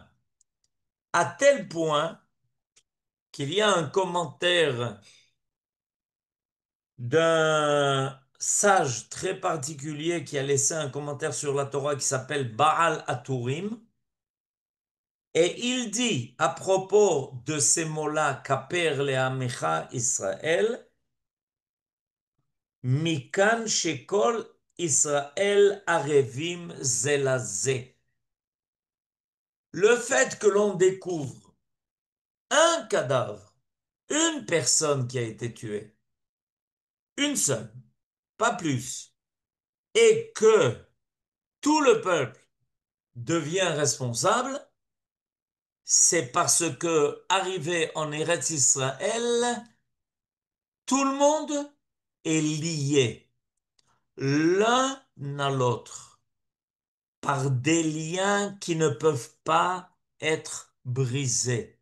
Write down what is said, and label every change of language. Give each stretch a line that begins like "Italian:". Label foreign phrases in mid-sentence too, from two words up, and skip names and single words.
French: À tel point qu'il y a un commentaire d'un sage très particulier qui a laissé un commentaire sur la Torah qui s'appelle Baal Aturim. Et il dit à propos de ces mots-là,
Hebrew: כפר לעמך ישראל מכאן שכל ישראל ערבים זה לזה.
French: Le fait que l'on découvre un cadavre, une personne qui a été tuée, une seule, pas plus, et que tout le peuple devient responsable, c'est parce que, arrivé en
Hebrew: ארץ ישראל,
French: tout le monde est lié l'un à l'autre par des liens qui ne peuvent pas être brisés.